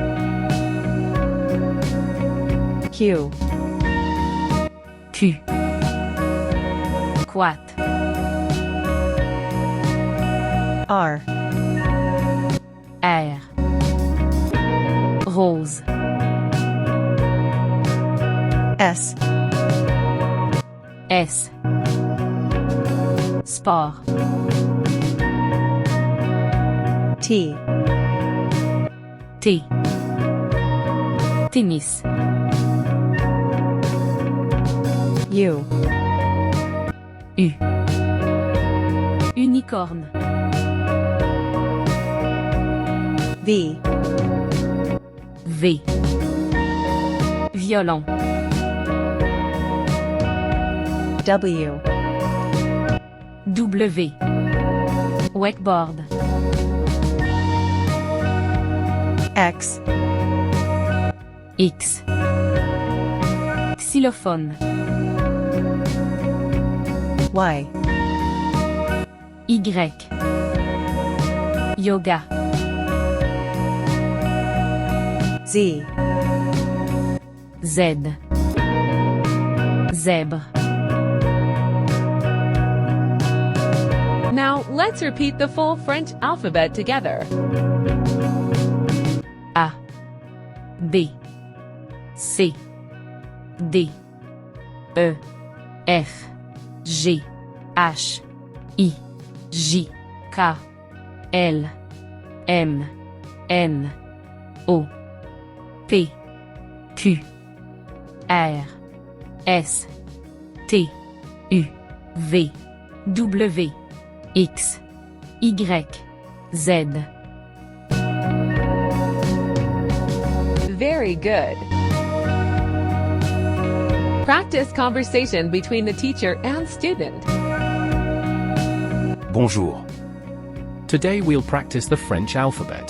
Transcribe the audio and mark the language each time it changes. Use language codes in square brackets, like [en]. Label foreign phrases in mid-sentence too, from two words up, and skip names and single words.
[fr] Q. Q. Quat. R. R. Rose. S. S. Sport. T. T. Tennis. U. U. Unicorne. V. V. Violon. W. W. Wakeboard. X. X. Xylophone. Y. Y. Yoga. Z. Z. Zèbre. [en] Now, let's repeat the full French alphabet together. [fr] A. B. C. D. E. F. G. H. I. J. K. L. M. N. O. P. Q. R. S. T. U. V. W. X. Y. Z. [en] Very good. Practice conversation between the teacher and student. [fr] Bonjour. [en] Today we'll practice the French alphabet.